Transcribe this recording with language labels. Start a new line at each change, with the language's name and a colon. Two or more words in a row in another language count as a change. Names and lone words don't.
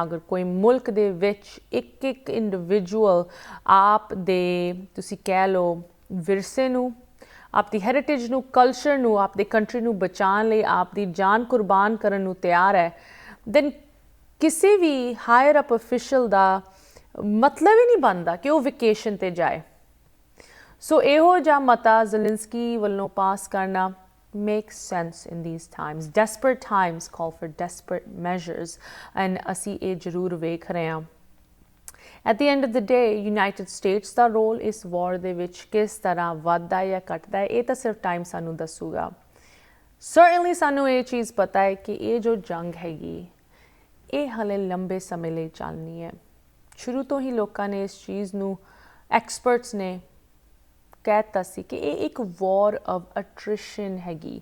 Punjabi: ਅਗਰ ਕੋਈ ਮੁਲਕ ਦੇ ਵਿੱਚ ਇੱਕ ਇੰਡੀਵਿਜੂਅਲ ਆਪ ਦੇ, ਤੁਸੀਂ ਕਹਿ ਲਓ, ਵਿਰਸੇ ਨੂੰ, ਆਪਦੀ ਹੈਰੀਟੇਜ ਨੂੰ, ਕਲਚਰ ਨੂੰ, ਆਪਦੀ ਕੰਟਰੀ ਨੂੰ ਬਚਾਉਣ ਲਈ ਆਪਦੀ ਜਾਨ ਕੁਰਬਾਨ ਕਰਨ ਨੂੰ ਤਿਆਰ ਹੈ, ਦੈਨ ਕਿਸੇ ਵੀ
English: higher up official
Punjabi: ਦਾ ਮਤਲਬ ਹੀ ਨਹੀਂ ਬਣਦਾ ਕਿ ਉਹ ਵੈਕੇਸ਼ਨ ਤੇ ਜਾਏ। ਸੋ ਇਹੋ ਜਿਹਾ ਮਤਾ ਜ਼ੈਲੈਂਸਕੀ ਵੱਲੋਂ ਪਾਸ ਕਰਨਾ
English: makes sense in these times. Desperate times call for desperate measures, and
Punjabi: ਅਸੀਂ ਇਹ ਜ਼ਰੂਰ ਵੇਖ ਰਹੇ ਹਾਂ।
English: At the end of the day,
Punjabi: United States ਦਾ ਰੋਲ ਇਸ ਵਾਰ ਦੇ ਵਿੱਚ ਕਿਸ ਤਰ੍ਹਾਂ ਵੱਧਦਾ ਜਾਂ ਘਟਦਾ ਹੈ, ਇਹ ਤਾਂ ਸਿਰਫ ਟਾਈਮ ਸਾਨੂੰ ਦੱਸੂਗਾ। Certainly ਸਾਨੂੰ ਇਹ ਚੀਜ਼ ਪਤਾ ਹੈ ਕਿ ਇਹ ਜੋ ਜੰਗ ਹੈਗੀ ਇਹ ਹਲੇ ਲੰਬੇ ਸਮੇਂ ਲਈ ਚੱਲਣੀ ਹੈ। ਸ਼ੁਰੂ ਤੋਂ ਹੀ ਲੋਕਾਂ ਨੇ ਇਸ ਚੀਜ਼ ਨੂੰ, ਐਕਸਪਰਟਸ ਨੇ ਕਹਿਤਾ ਸੀ ਕਿ ਇਹ ਇੱਕ
English: war of attrition
Punjabi: ਹੈਗੀ।